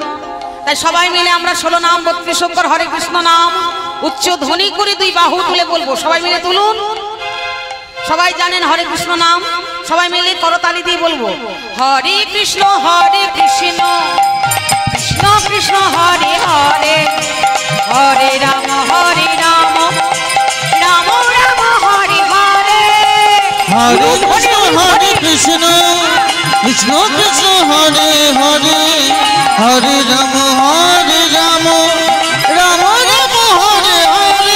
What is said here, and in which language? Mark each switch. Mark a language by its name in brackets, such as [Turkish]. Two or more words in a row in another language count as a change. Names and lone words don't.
[Bangla] তাই সবাই মিলে আমরা 16 নাম 32 অক্ষর হরে কৃষ্ণ নাম উচ্চ ধ্বনি করে দুই বাহু তুলে বলবো। সবাই মিলে তুলুন। সবাই জানেন হরে কৃষ্ণ নাম। সবাই মিলে করতালি দিয়ে বলবো [Sanskrit] হরে কৃষ্ণ কৃষ্ণ কৃষ্ণ হরে হরে হরে রাম রাম রাম হরে হরে। হরে কৃষ্ণ কৃষ্ণ কৃষ্ণ হরে হরে হরে রাম রাম রাম হরে হরে।